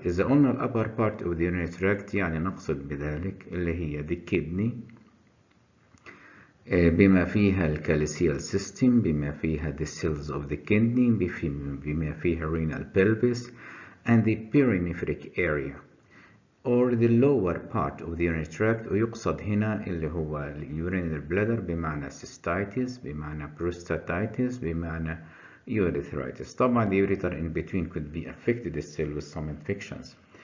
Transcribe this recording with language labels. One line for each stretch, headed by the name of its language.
Arabic: إذا قلنا ال
English: upper part of the urinary tract
Arabic: يعني نقصد بذلك اللي هي
English: the kidney،
Arabic: بما فيها الكالسيال
English: system،
Arabic: بما فيها
English: the cells of the kidney،
Arabic: بما فيها
English: renal pelvis and the perinephric area or the lower part of the urinary tract.
Arabic: ويقصد هنا اللي هو urinary bladder بمعنى cystitis، بمعنى prostatitis، بمعنى urethritis.
English: طبعا the ureter in between could be affected still with some infections.